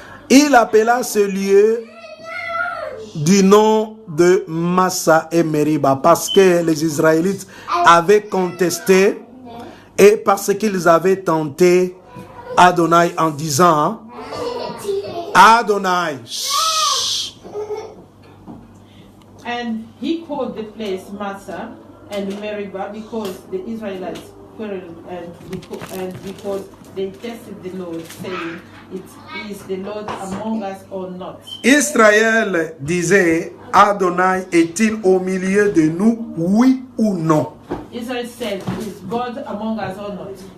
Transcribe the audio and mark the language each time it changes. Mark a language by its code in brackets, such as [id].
[fr] Il appela ce lieu du nom de Massa et Meriba parce que les Israélites avaient contesté et parce qu'ils avaient tenté Adonai en disant Adonai. [en] And he called the place Massa and Meribah because the Israelites quarreled and because they tested the Lord, saying, "It is the Lord among us or not?" [fr] Israël disait, Adonai est-il au milieu de nous, oui ou non? [en] Israel said, "Is God among us or not?"